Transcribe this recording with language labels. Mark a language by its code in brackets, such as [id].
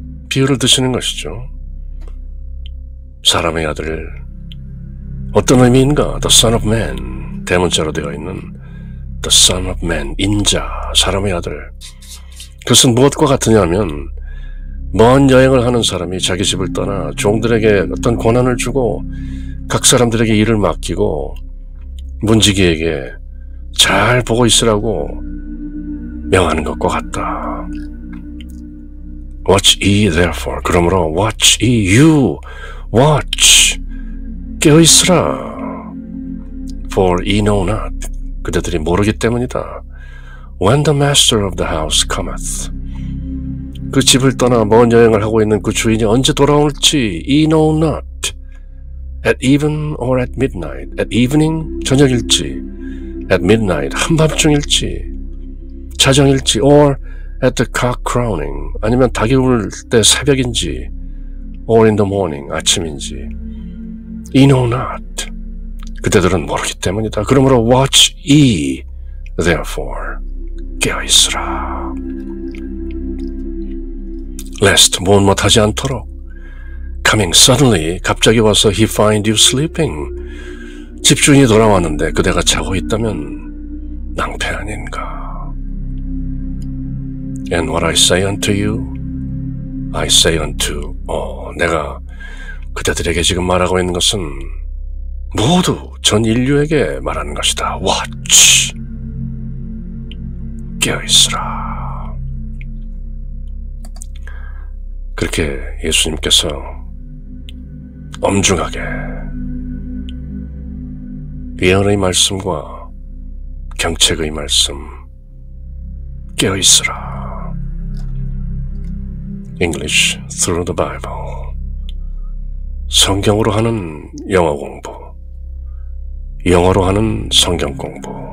[ko] 비유를 드시는 것이죠. 사람의 아들, 어떤 의미인가? [en] The Son of Man, [ko] 대문자로 되어 있는 [en] The Son of Man, 인자, 사람의 아들. [ko] 그것은 무엇과 같으냐면 먼 여행을 하는 사람이 자기 집을 떠나 종들에게 어떤 권한을 주고 각 사람들에게 일을 맡기고 문지기에게 잘 보고 있으라고 명하는 것과 같다. [en] Watch ye therefore. [ko] 그러므로 [en] watch ye, you watch. [ko] 깨어 있으라. [en] For ye know not. [ko] 그대들이 모르기 때문이다. [en] When the master of the house cometh. [ko] 그 집을 떠나 먼 여행을 하고 있는 그 주인이 언제 돌아올지 [en] ye know not. At even or at midnight. At evening, [ko] 저녁일지. [en] At midnight, [ko] 한밤중일지. 자정일지. [en] Or at the cock crowing. [ko] 아니면 닭이 울 때 새벽인지. [en] Or in the morning, [ko] 아침인지. [en] Ye know not. [ko] 그대들은 모르기 때문이다. 그러므로 [en] watch ye, therefore. [ko] 깨어있으라. [en] Lest [ko] 못하지 않도록. [en] Coming suddenly, [ko] 갑자기 와서 [en] he find you sleeping. [ko] 집주인이 돌아왔는데 그대가 자고 있다면 낭패 아닌가. And what I say unto you, I say unto all. 내가 그대들에게 지금 말하고 있는 것은 모두 전 인류에게 말하는 것이다. Watch. 깨어있으라. 그렇게 예수님께서 엄중하게 예언의 말씀과 경책의 말씀 깨어있으라. [en] English through the Bible. [ko] 성경으로 하는 영어 공부, 영어로 하는 성경 공부.